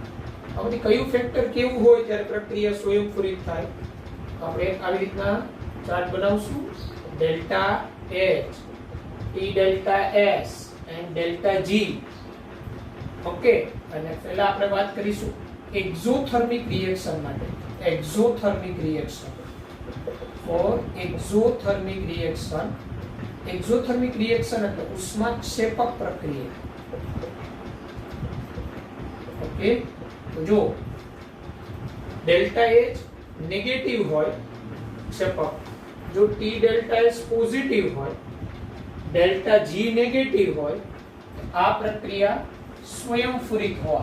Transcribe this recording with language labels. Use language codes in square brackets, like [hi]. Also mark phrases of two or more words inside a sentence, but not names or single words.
[gu] આમાંથી કયું ફેક્ટર કેવું હોય ત્યારે પ્રક્રિયા સ્વયંફુરિત થાય? આપણે આવી રીતના ચાર્ટ બનાવશું. [en] delta H, T delta S and delta G. [gu] ઓકે, અને પહેલા આપણે વાત કરીશું [en] exothermic reaction [gu] માટે. [en] exothermic reaction for exothermic reaction exothermic reaction [gu] એટલે ઉષ્માક્ષેપક પ્રક્રિયા ઓકે, તો જો [en] delta H negative [gu] હોય ક્ષેપક, જો [en] T delta S positive [gu] હોય, [en] delta G negative [gu] હોય, આ પ્રક્રિયા સ્વયંફુરિત હોય.